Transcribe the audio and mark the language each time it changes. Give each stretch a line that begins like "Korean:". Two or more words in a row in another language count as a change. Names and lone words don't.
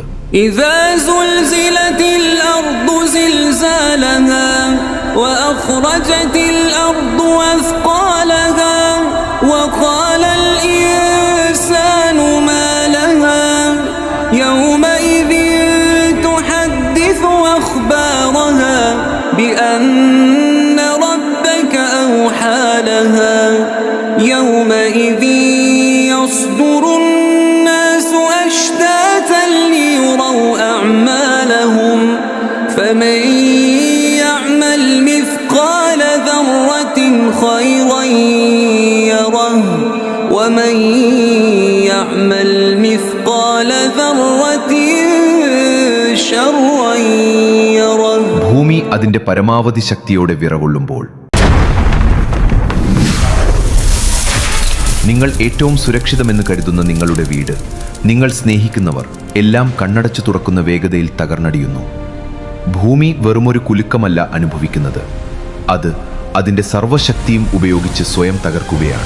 Arabic: إذا زلزلت الأرض زلزالها وأخرجت الأرض أثقالها وقال الإنسان ما لها يومئذ تحدث أخبارها بأن ربك أوحى لها يومئذ يصدر الناس أشتاتا ليروا أعمالهم فمن يعمل مثقال ذرة خيرا يره ومن يعمل مثقال ذرة شرا يره.
Malayalam: ഭൂമി അതിൻ്റെ പരമാവധി ശക്തിയോടെ വിറകൊള്ളുമ്പോൾ, നിങ്ങൾ ഏറ്റവും സുരക്ഷിതമെന്ന് കരുതുന്ന നിങ്ങളുടെ വീട്, നിങ്ങൾ സ്നേഹിക്കുന്നവർ എല്ലാം കണ്ണടച്ചു തുറക്കുന്ന വേഗതയിൽ തകർന്നടിയുന്നു. ഭൂമി വെറുമൊരു കുലുക്കമല്ല അനുഭവിക്കുന്നത്, അത് അതിൻ്റെ സർവ്വശക്തിയും ഉപയോഗിച്ച് സ്വയം തകർക്കുകയാണ്.